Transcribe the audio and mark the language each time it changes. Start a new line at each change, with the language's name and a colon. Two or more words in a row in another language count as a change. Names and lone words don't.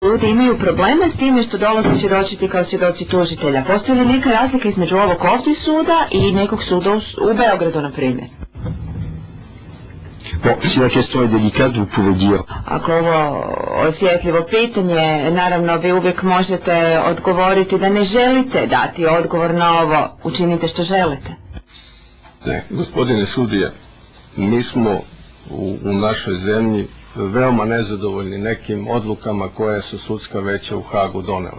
Bosnian: Ljudi imaju probleme s time što dolaze svjedočiti kao svjedoci tužitelja. Postoji li neka razlika između ovog ovdje suda i nekog suda u Beogradu, na primjer?
French: Bon, si la question est délicate, vous pouvez dire.
Bosnian: Ako ovo osjetljivo pitanje, naravno vi uvijek možete odgovoriti da ne želite dati odgovor na ovo. Učinite što želite.
Serbian: Ne, gospodine sudija, mi smo u našoj zemlji veoma nezadovoljni nekim odlukama koje su sudska veća u Hagu donela.